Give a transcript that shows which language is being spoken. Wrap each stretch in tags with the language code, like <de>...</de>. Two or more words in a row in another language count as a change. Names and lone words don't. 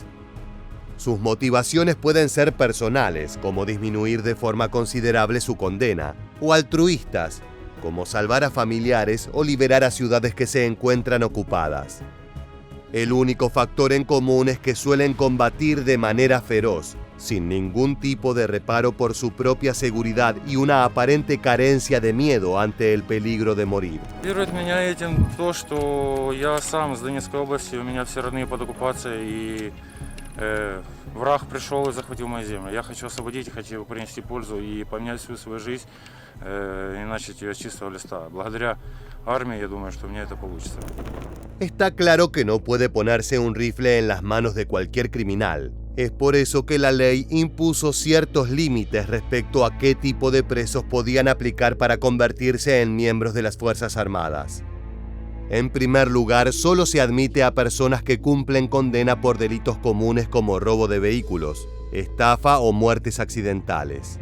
<es>Sus motivaciones pueden ser personales, como disminuir de forma considerable su condena, o altruistas, como salvar a familiares o liberar a ciudades que se encuentran ocupadas. El único factor en común es que suelen combatir de manera feroz, sin ningún tipo de reparo por su propia seguridad y una aparente carencia de miedo ante el peligro de morir.</es> <ru>Мотивирует меня этим то, что я сам с Донецкой области, у меня все родные под оккупацией, и враг пришел и захватил мою землю. Я хочу освободить, хочу принести пользу и поменять всю свою жизнь и начать ее с чистого листа. Благодаря армии, я думаю, что мне это получится.</ru> <es>Está claro que no puede ponerse un rifle en las manos de cualquier criminal. Es por eso que la ley impuso ciertos límites respecto a qué tipo de presos podían aplicar para convertirse en miembros de las Fuerzas Armadas. En primer lugar, solo se admite a personas que cumplen condena por delitos comunes como robo de vehículos, estafa o muertes accidentales.</es>